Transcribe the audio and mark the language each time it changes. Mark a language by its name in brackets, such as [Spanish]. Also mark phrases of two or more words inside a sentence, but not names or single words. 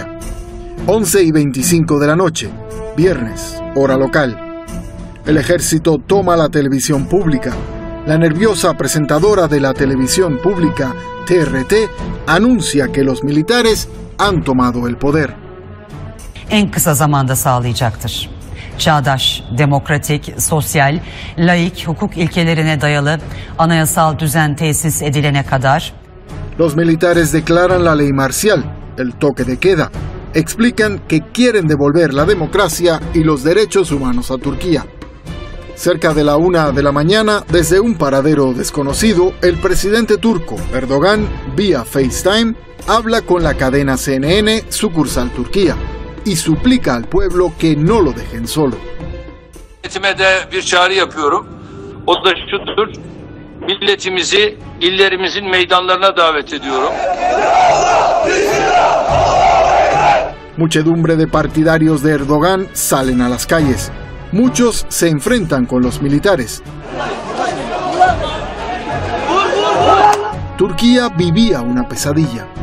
[Spanish] 11:25 de la noche, viernes, hora local. El ejército toma la televisión pública. La nerviosa presentadora de la televisión pública, TRT, anuncia que los militares han tomado el poder. [Turkish] En kısa zamanda sağlayacaktır. Çağdaş, demokratik, sosyal, laik hukuk ilkelerine dayalı anayasal düzen tesis edilene kadar. [Spanish] Los militares declaran la ley marcial, el toque de queda. Explican que quieren devolver la democracia y los derechos humanos a Turquía. Cerca de la 1 de la mañana, desde un paradero desconocido, el presidente turco, Erdogan, vía FaceTime, habla con la cadena CNN sucursal Turquía y suplica al pueblo que no lo dejen solo. [Turkish] Milletime de bir çağrı yapıyorum. O da şudur. Milletimizi illerimizin meydanlarına davet ediyorum. [Spanish] Muchedumbre de partidarios de Erdogan salen a las calles. Muchos se enfrentan con los militares. Turquía vivía una pesadilla.